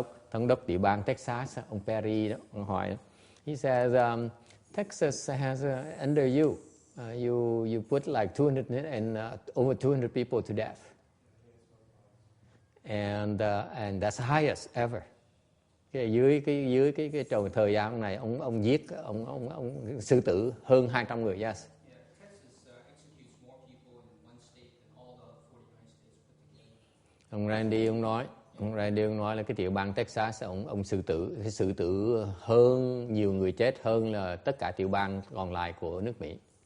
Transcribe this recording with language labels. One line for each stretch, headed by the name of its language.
Vietnamese: Thống đốc tiểu bang Texas, ông Perry đó, ông hỏi.
English: He says, Texas has under you, you put like 200 and over 200 people to death, and that's the highest ever.
Vietnamese: Dưới cái thời gian này ông giết ông xử tử hơn 200 người. Yes. Ông Randy ông nói là cái tiểu bang Texas ông xử tử hơn, nhiều người chết hơn là tất cả tiểu bang còn lại của nước Mỹ.